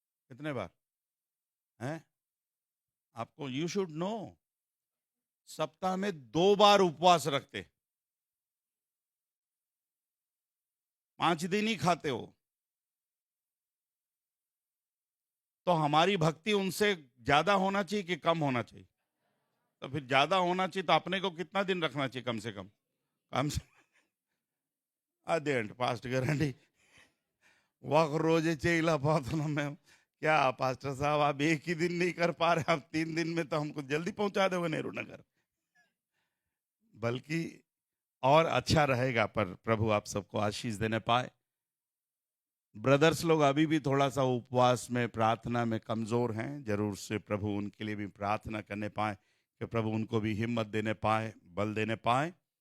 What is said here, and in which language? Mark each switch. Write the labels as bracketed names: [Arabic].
[Hindi] कितने बार हैं? आपको, [English] you should know, [Hindi] सप्ताह में 2 बार उपवास रखते, 5 दिन ही खाते हो। तो हमारी भक्ति उनसे ज्यादा होना चाहिए कि कम होना चाहिए? तो फिर ज्यादा होना चाहिए तो अपने को कितना दिन रखना चाहिए? कम से कम, कम से [Telugu] అదేంటి పాస్టర్ గారండి, ఒక రోజే చేయలేకపోతున్నాం మేము। [Hindi] क्या पास्टर साहब, आप एक ही दिन नहीं कर पा रहे, आप 3 दिन में तो हमको जल्दी पहुंचा दोगे नेहरू नगर। बल्कि और अच्छा रहेगा, पर प्रभु आप सबको आशीष देने पाए। ब्रदर्स लोग अभी भी थोड़ा सा उपवास में, प्रार्थना में कमजोर हैं, जरूर से प्रभु उनके लिए भी प्रार्थना करने पाए कि प्रभु उनको भी हिम्मत देने पाए, बल देने पाए।